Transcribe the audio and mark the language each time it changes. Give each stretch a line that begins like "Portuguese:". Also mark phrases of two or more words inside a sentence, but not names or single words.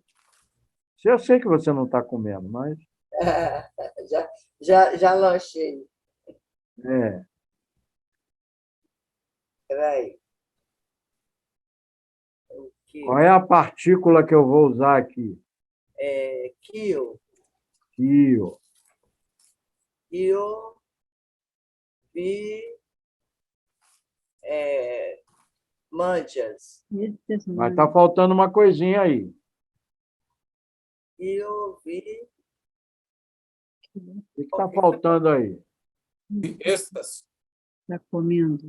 Portuguese: Eu sei que você não está comendo, mas... Já lanchei. É. Espera aí. Qual é a partícula que eu vou usar aqui?
Esperanto: Kio. Kio. Kio. Vi. Manchas.
Portuguese: Mas está faltando uma coisinha aí.
Esperanto: Kio. Vi.
Portuguese: O que está faltando aí?
Esperanto: Estas.
Portuguese: Está comendo.